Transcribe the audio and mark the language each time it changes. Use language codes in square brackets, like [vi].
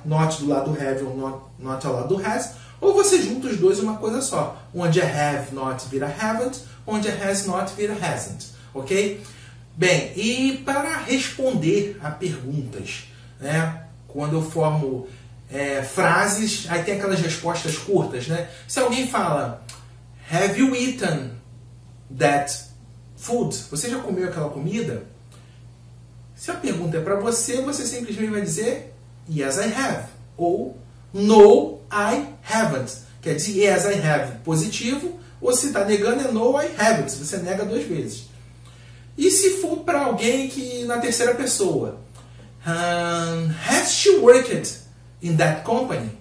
[pt] Not do lado do have ou not ao lado do has. Ou você junta os dois em uma coisa só. Onde é have not vira haven't, onde é has not vira hasn't. Ok? Bem, e para responder a perguntas, né? Quando eu formo frases, aí tem aquelas respostas curtas, né? Se alguém fala, [en] have you eaten that food? [pt] Você já comeu aquela comida? Se a pergunta é para você, você simplesmente vai dizer [en] yes, I have. [pt] Ou [en] no, I haven't. [pt] Quer dizer, [en] yes, I have [pt] positivo, ou se está negando é no, I haven't. Você nega 2 vezes. E se for para alguém que na terceira pessoa, [en] has she worked in that company?